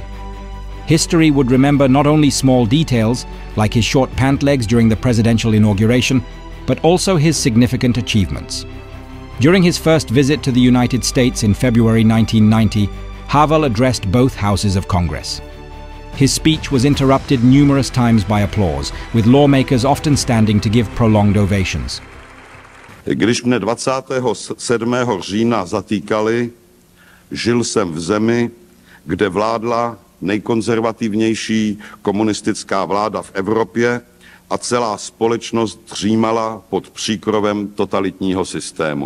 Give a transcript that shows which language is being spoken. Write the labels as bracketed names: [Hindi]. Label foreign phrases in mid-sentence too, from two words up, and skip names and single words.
[English] History would remember not only small details, like his short pant legs during the presidential inauguration, but also his significant achievements. During his first visit to the United States in February 1990, Havel addressed both houses of Congress. His speech was interrupted numerous times by applause, with lawmakers often standing to give prolonged ovations. [Czech] Když mne 27. října zatýkali, žil jsem v zemi, kde vládla nejkonzervativnější komunistická vláda v Evropě a celá společnost dřímala pod příkrovem totalitního systému.